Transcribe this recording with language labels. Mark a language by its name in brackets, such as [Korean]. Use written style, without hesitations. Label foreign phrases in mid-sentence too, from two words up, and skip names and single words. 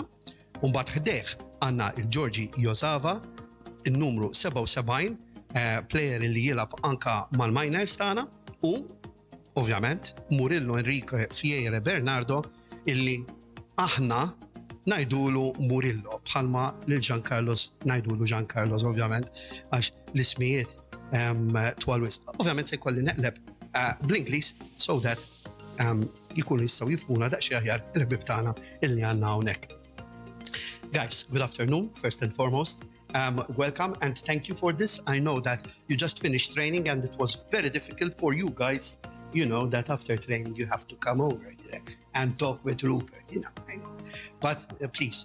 [Maltese] Mbagħad ħdejh għandna il-Giorgi Josava, il-numru 77, player li jilab anka mal-miners tagħna u ovvjament Murillo Enrique Fiere Bernardo illi aħna ngħidulu Murillo bħalma lil Giancarlos ngħidulu Giancarlos ovvjament għax l-ismijiet twal wisq. Ovvjament se jkolli neqleb bl-Ingliż [English] so that [Maltese] jkunu jistgħu jifhmuna daqsxejn aħjar il-ħbieb tagħna illi għandna hawnhekk. [English] Guys, good afternoon, first and foremost. Welcome and thank you for this. I know that you just finished training and it was very difficult for you guys, you know, that after training you have to come over here and talk with Rupert, you know. I know. But please.